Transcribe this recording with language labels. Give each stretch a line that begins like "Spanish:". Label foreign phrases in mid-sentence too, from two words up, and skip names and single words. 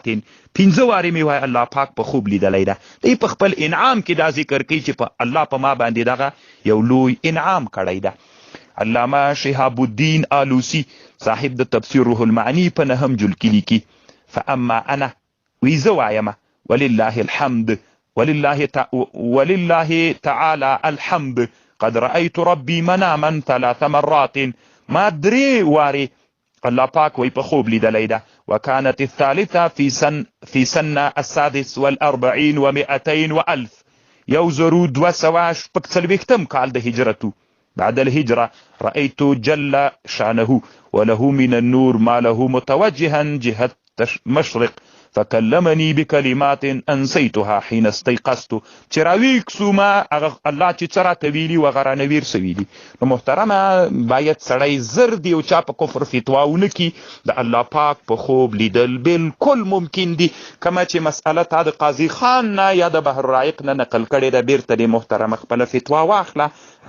Pashto: 5 وارې مې وای الله پاک په خوب لیدلی ده. دی په خپل انعام کې دا ذکر کوي چې په الله په ما باندې دغه یو لوی انعام کړی ده. علامه شهاب الدین آلوسی صاحب د تفسیر روح المعانی په 9 جلد کې لیکي
Arabic: فاما انا
Pashto: وی زه وایم
Arabic: ولله الحمد ولله تعالى الحمد قد رأيت ربي مناما 3 مرات.
Pashto: ما 3 واري الله پاک وی په خوب لیدلی ده.
Arabic: وكانت الثالثة في سنة 46 و200 و1000 1240
Pashto: کال د هجرتو
Arabic: بعد الهجرة. رأيت جل شانه وله من النور ما له متوجها جهة مشرق فكلمني بكلمات انسيتها حين استيقظت.
Pashto: چې راویښ سوم الله چې څه راته ویلي وغه رانه ویر څه ویلي. نو محترمه باید سړی زر دی او چا په کفر فتوا ونه کي. د الله پاک په خوب لیدل بالکل ممکن دي. کما چې مسئله تا د قاضي خان نه یا د بحر رائق نه نقل کړې ده بیرته د محترمه خپله فتوا واخله.